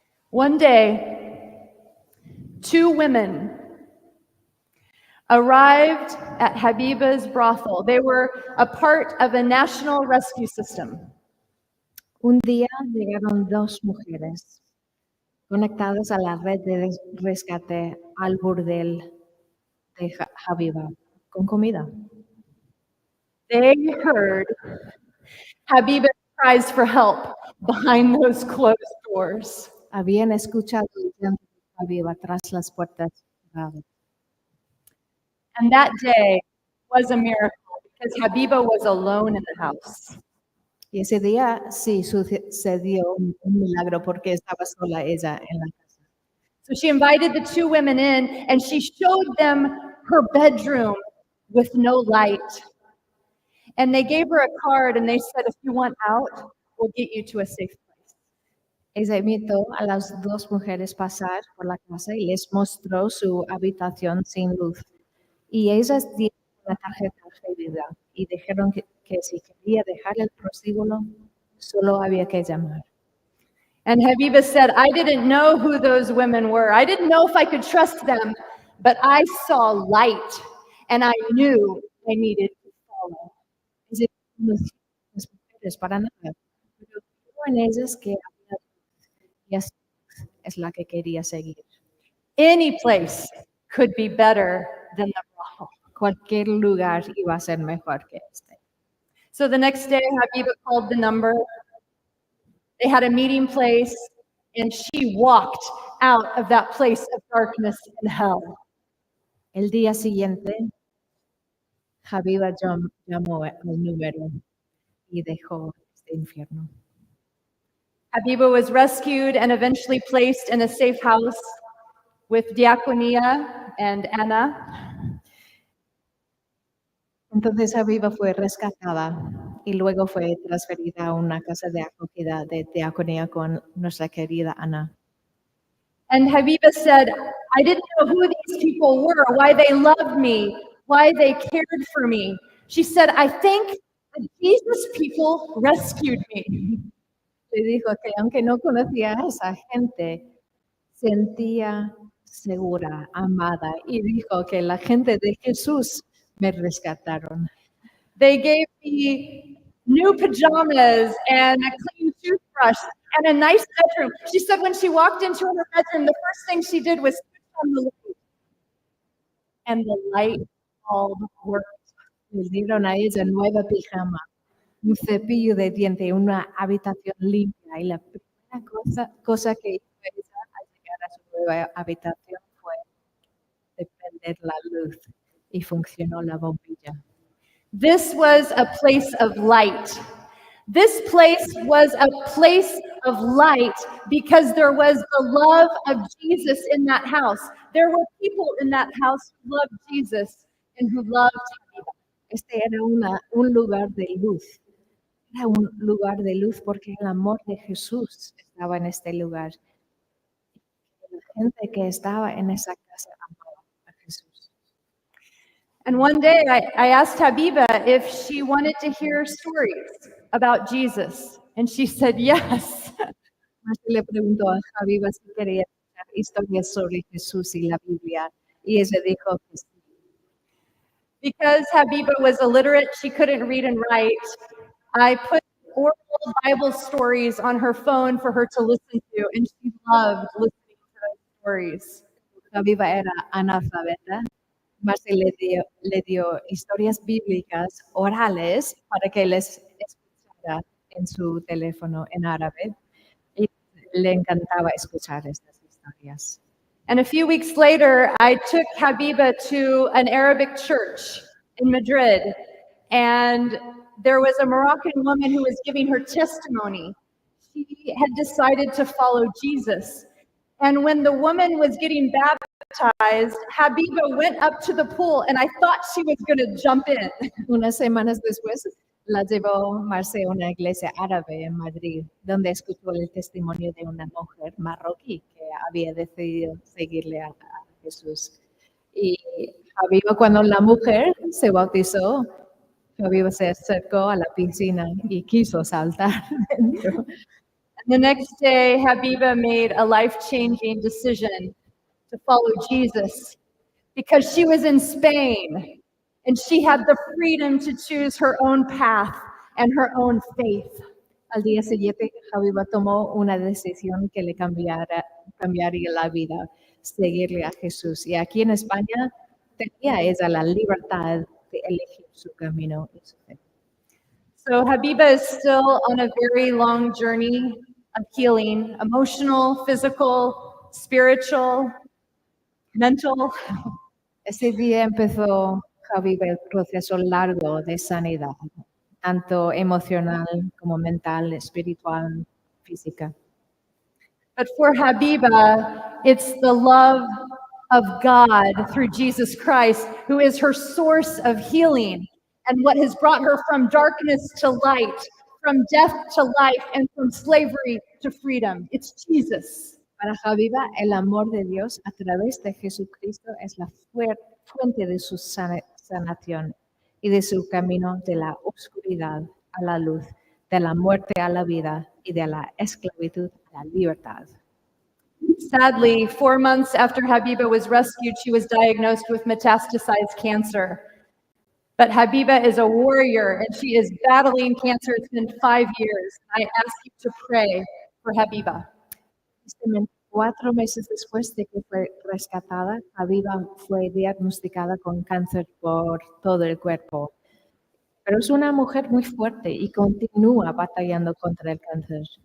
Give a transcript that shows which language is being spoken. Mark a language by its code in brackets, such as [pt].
[en] One day, 2 women arrived at Habiba's brothel. They were a part of a national rescue system. [es] Un día llegaron 2 mujeres conectadas a la red de rescate al burdel de Habiba con comida. [en] They heard Habiba's cries for help behind those closed doors. [es] Habían escuchado el llanto de Habiba tras las puertas cerradas. [en] And that day was a miracle because Habiba was alone in the house. [es] Y ese día sí sucedió un milagro porque estaba sola ella en la casa. [en] So she invited the 2 women in and she showed them her bedroom with no light. And they gave her a card and they said, if you want out, we'll get you to a safe place. [es] Ella invitó a las 2 mujeres pasar por la casa y les mostró su habitación sin luz. Y ellas dieron una tarjeta recibida y dijeron que si quería dejar el prostíbulo, solo había que llamar. [en] And Habiba said, I didn't know who those women were. I didn't know if I could trust them, but I saw light and I knew I needed to follow. [es] Dice, no conocía a las mujeres para nada, pero vio en ellas que había luz, y así es la que quería seguir. [en] Any place could be better than the brothel. [es] Cualquier lugar iba a ser mejor que este. [en] So the next day, Habiba called the number. They had a meeting place, and she walked out of that place of darkness and hell. [es] El día siguiente, Habiba llamó al número y dejó este infierno. [en] Habiba was rescued and eventually placed in a safe house with Diaconia and Anna. [es] Entonces Habiba fue rescatada y luego fue transferida a una casa de acogida de diaconía con nuestra querida Ana. [en] And Habiba said, I didn't know who these people were, why they loved me, why they cared for me. She said, I think that Jesus people rescued me. [es] Le dijo que aunque no conocía a esa gente, sentía segura, amada, y dijo que la gente de Jesús me rescataron. [en] They gave me new pajamas and a clean toothbrush and a nice bedroom. She said when she walked into her bedroom, the first thing she did was switch on the light. And the light bulb worked. [es] Le dieron a ella nueva pijama, un cepillo de diente, una habitación limpia, y la primera cosa que hizo ella al llegar a su nueva habitación fue de prender la luz, y funcionó la bombilla. [en] This was a place of light. This place was a place of light because there was the love of Jesus in that house. There were people in that house who loved Jesus and who loved Habiba. [es] Este era un lugar de luz. Era un lugar de luz porque el amor de Jesús estaba en este lugar. La gente que estaba en esa casa amaba a Jesús. [en] And one day I asked Habiba if she wanted to hear stories about Jesus. And she said yes. [es] Le preguntó a Habiba si quería escuchar historias sobre Jesús y la Biblia. Y ella dijo que sí. [en] Because Habiba was illiterate, she couldn't read and write. I put oral Bible stories on her phone for her to listen to, and she loved listening to those stories. [es] Habiba era analfabeta, Marcy le dio historias bíblicas orales para que les escuchara en su teléfono en árabe y le encantaba escuchar estas historias. [en] And a few weeks later, I took Habiba to an Arabic church in Madrid, and there was a Moroccan woman who was giving her testimony. She had decided to follow Jesus. And when the woman was getting baptized, Habiba went up to the pool, and I thought she was going to jump in. [es] Unas semanas después la llevó Marce a una iglesia árabe en Madrid, donde escuchó el testimonio de una mujer marroquí que había decidido seguirle a Jesús. Y Habiba, cuando la mujer se bautizó, Habiba se acercó a la piscina y quiso saltar dentro. [en] The next day, Habiba made a life-changing decision to follow Jesus because she was in Spain and she had the freedom to choose her own path and her own faith. [es] Al día siguiente, Habiba tomó una decisión que le cambiaría la vida, seguirle a Jesús. Y aquí en España tenía ella la libertad de elegir su camino y su fe. [en] So Habiba is still on a very long journey of healing, emotional, physical, spiritual, mental. [es] Ese día empezó Habiba el proceso largo de sanidad, tanto emocional como mental, espiritual, física. [en] But for Habiba, it's the love of God through Jesus Christ, who is her source of healing and what has brought her from darkness to light, from death to life, and from slavery to freedom. It's Jesus. [es] Para Habiba, el amor de Dios a través de Jesucristo es la fuente de su sanación y de su camino de la oscuridad a la luz, de la muerte a la vida y de la esclavitud a la libertad. [en] Sadly, 4 months after Habiba was rescued, she was diagnosed with metastasized cancer. But Habiba is a warrior and she is battling cancer. It's been 5 years. I ask you to pray for Habiba. [es] 4 meses después de que fue rescatada, Habiba fue diagnosticada con cáncer por todo el cuerpo. Pero es una mujer muy fuerte y continúa batallando contra el cáncer.